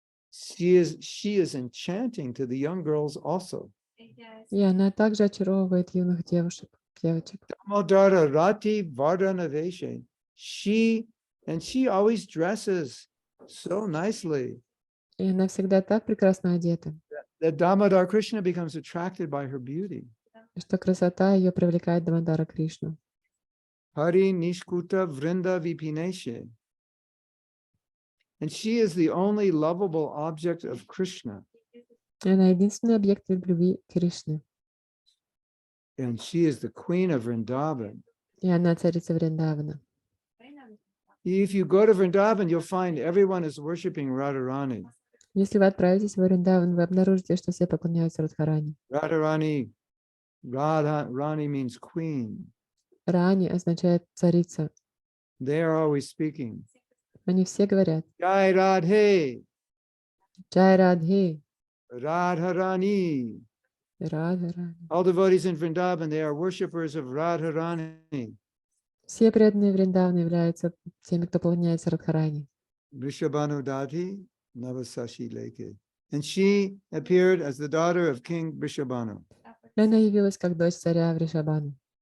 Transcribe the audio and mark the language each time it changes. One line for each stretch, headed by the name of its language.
English: she is enchanting to the young girls also.
Russian: И она также очаровывает юных девушек, девочек.
Sanskrit: Damodara Rati Vardhanaveshe.
English: She always dresses so nicely
Russian: И она всегда так прекрасно одета,
English: that Damodar Krishna becomes attracted by her beauty.
Russian: что красота ее привлекает Дамодара Кришну.
Sanskrit: Hari Nishkuta Vrinda Vipineshe.
English: And she is the only lovable object of Krishna.
Russian: И она единственный объект любви Кришны.
English: And she is the queen of Vrindavan.
Russian: И она царица Вриндавана.
English: If you go to Vrindavan, you'll find everyone is worshiping Radharani.
Russian: Если вы отправитесь в Вриндаван, вы обнаружите, что все поклоняются Радхарани.
English: Radharani, Radharani means queen.
Russian: Рани означает царица.
English: They are always speaking.
Russian: Они все говорят
Sanskrit: Jai Radhe,
Russian: Джай Радхи,
English: Radharani.
Russian: Радхарани.
English: All devotees in Vrindavan, they are worshippers of Radharani.
Russian: Все преданные Вриндавана являются теми, кто поклоняется Радхарани.
Sanskrit: Vrishabhanu Dati Navasashi Leke.
English: And she appeared as the daughter of King Vrishabhanu.
Russian: И она явилась как дочь царя Вришабану.